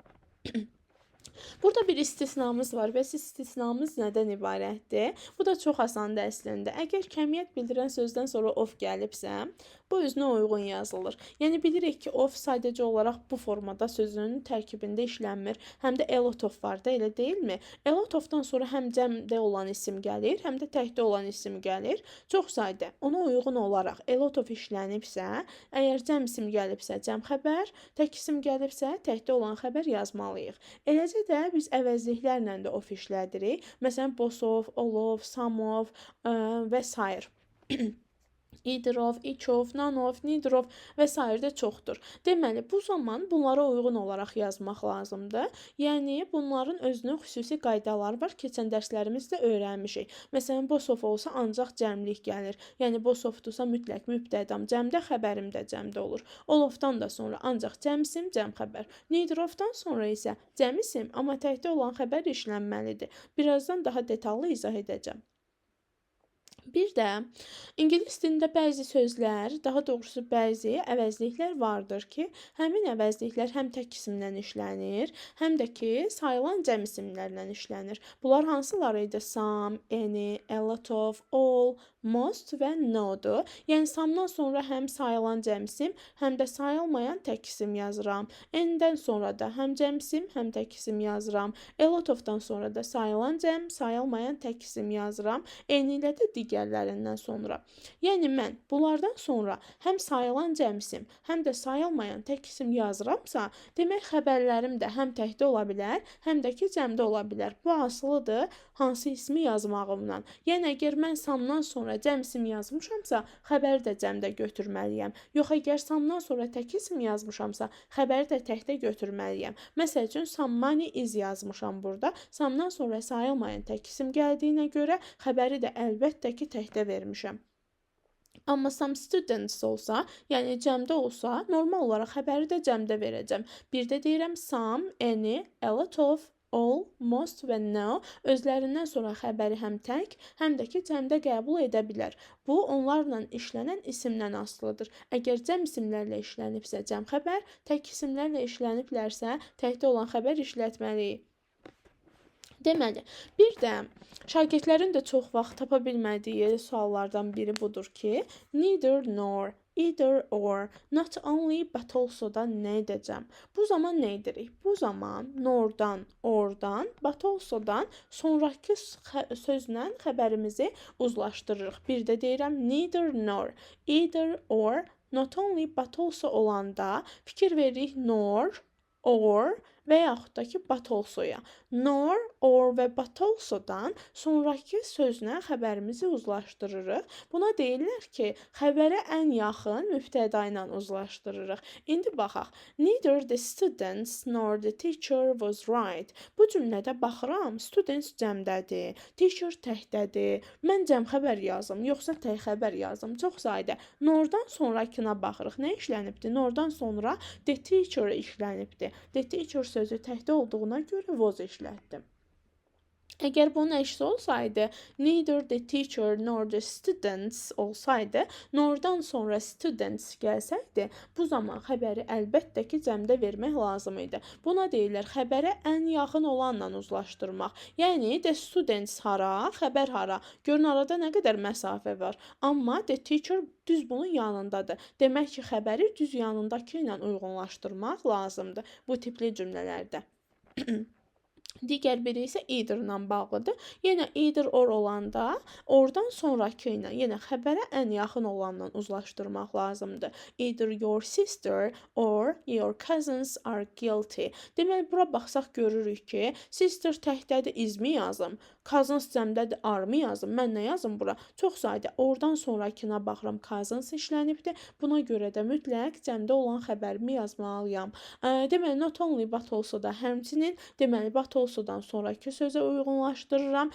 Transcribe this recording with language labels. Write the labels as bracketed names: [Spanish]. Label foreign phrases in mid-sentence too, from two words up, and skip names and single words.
[Azerbaijani] Burada bir istisnamız var. Bəs istisnamız nədən ibarətdir? Bu da çox asandır əslində. Əgər kəmiyyət bildirən sözdən sonra of gəlibsə, bu özünə uyğun yazılır. Yəni bilirik ki, of sadəcə olaraq bu formada sözün tərkibində işlənmir. Həm də [English] a lot of [Azerbaijani] var da, elə deyilmi? [English] A lot of- [Azerbaijani] dan sonra həm cəmdə olan isim gəlir, həm də təkdə olan isim gəlir. Çox sadə. Ona uyğun olaraq [English] a lot of [Azerbaijani] işlənibsə, əgər cəm isim gəlibsə, cəm xəbər, tək isim gəlibsə, təkdə olan xəbər yazmalıyıq. Eləcə də biz əvəzliklərlə də of işlədirik. Məsələn, [English] both of, all of, some of [Azerbaijani] və s. [English] Either of, each of, none of, neither of [Azerbaijani] və s. də çoxdur. Deməli, bu zaman bunlara uyğun olaraq yazmaq lazımdır. Yəni, bunların özünün xüsusi qaydaları var. Keçən dərslərimizdə öyrənmişik. Məsələn, [English] both of [Azerbaijani] olsa ancaq cəmlik gəlir. Yəni, [English] both of- [Azerbaijani] dursa mütləq mübtədam cəmdə, xəbərim də cəmdə olur. [English] All of- [Azerbaijani] dan da sonra ancaq cəm isim, cəm xəbər. [English] Neither of- [Azerbaijani] dan sonra isə cəm isim, amma təkdə olan xəbər işlənməlidir. Birazdan daha detallı izah edəcəm. Bir də ingilis dilində bəzi sözlər, daha doğrusu bəzi əvəzliklər vardır ki, həmin əvəzliklər həm tək isimlə işlənir, həm də ki, sayılan cəm isimlərlə işlənir. Bunlar hansıları idi? [English] Some, any, a lot of, all, most və no-dur. [Azerbaijani] Yəni, some-dan sonra həm sayılan cəm isim, həm də sayılmayan tək isim yazıram. Any-dən sonra da həm cəm isim, həm tək isim yazıram. [English] A lot of- [Azerbaijani] dan sonra da sayılan cəm, sayılmayan tək isim yazıram. Any ilə də digərlərindən sonra. Yəni, mən bunlardan sonra həm sayılan cəm isim, həm də sayılmayan tək isim yazıramsa, demək xəbərlərim də həm təkdə ola bilər, həm də ki, cəmdə ola bilər. Bu asılıdır hansı ismi yazmağımdan. Yəni, əgər mən samdan sonra cəm isim yazmışamsa, xəbəri də cəmdə götürməliyəm. Yox, əgər samdan sonra tək isim yazmışamsa, xəbəri də təkdə götürməliyəm. Məsəl üçün, [English] some money is [Azerbaijani] yazmışam burada. Samdan sonra sayılmayan tək isim gəldiyinə görə xəbəri də əlbəttə ki, təkdə vermişəm. Amma [English] some students [Azerbaijani] olsa, yəni cəmdə olsa, normal olaraq xəbəri də cəmdə verəcəm. Bir də deyirəm [English] some, any, a lot of, all, most [Azerbaijani] və no özlərindən sonra xəbəri həm tək, həm də ki, cəmdə qəbul edə bilər. Bu, onlarla işlənən isimdən asılıdır. Əgər cəm isimlərlə işlənibsə cəm xəbər, tək isimlərlə işləniblərsə təkdə olan xəbər işlətməliyik. Deməli, bir də şagirdlərin də çox vaxt tapa bilmədiyi suallardan biri budur ki, [English] neither nor, either or, not only but also [Azerbaijani] dan nə edəcəm? Bu zaman nə edirik? Bu zaman nordan, ordan, [English] but also- [Azerbaijani] dan sonrakı sözlə xəbərimizi uzlaşdırırıq. Bir də deyirəm [English] neither nor, either or, not only but also [Azerbaijani] olanda fikir veririk [English] nor, or [Azerbaijani] və yaxud da ki, [English] but also-ya. Nor, or [Azerbaijani] və [English] but also- [Azerbaijani] dan sonrakı sözlə xəbərimizi uzlaşdırırıq. Buna deyirlər ki, xəbərə ən yaxın mübtəda ilə uzlaşdırırıq. İndi baxaq. [English] Neither the students nor the teacher was right. [Azerbaijani] Bu cümlədə baxıram, students cəmdədir, teacher təkdədir. Mən cəm xəbər yazım, yoxsa tək xəbər yazım? Çox sadə. Nordan sonrakına baxırıq. Nə işlənibdi? Nordan sonra [English] the teacher [Azerbaijani] işlənibdi. [English] The teacher [Azerbaijani] sözü təkdə olduğuna görə was işlətdim. Əgər bunun əksi olsaydı, [English] neither the teacher nor the students [Azerbaijani] olsaydı, nordan sonra students gəlsəydi, bu zaman xəbəri əlbəttə ki, cəmdə vermək lazım idi. Buna deyirlər, xəbərə ən yaxın olanla uzlaşdırmaq. Yəni, [English] the students [Azerbaijani] hara, xəbər hara. Görün, arada nə qədər məsafə var. Amma [English] the teacher [Azerbaijani] düz bunun yanındadır. Demək ki, xəbəri düz yanındakı ilə uyğunlaşdırmaq lazımdır bu tipli cümlələrdə. Digər biri isə either ilə bağlıdır. Yenə [English] either or [Azerbaijani] olanda oradan sonrakı ilə, yenə xəbərə ən yaxın olanla uzlaşdırmaq lazımdır. [English] Either your sister or your cousins are guilty. [Azerbaijani] Deməli, bura baxsaq görürük ki, sister təkdədir is-mi yazım, cousins cəmdədir are-mı yazım, mən nə yazım bura? Çox sadə, oradan sonrakına baxıram, cousins işlənibdir. Buna görə də mütləq cəmdə olan xəbərimi yazmalıyam. Deməli, [English] not only but also [Azerbaijani] da həmçinin, deməli, [English] but also- [Azerbaijani] dan sonrakı sözə uyğunlaşdırıram.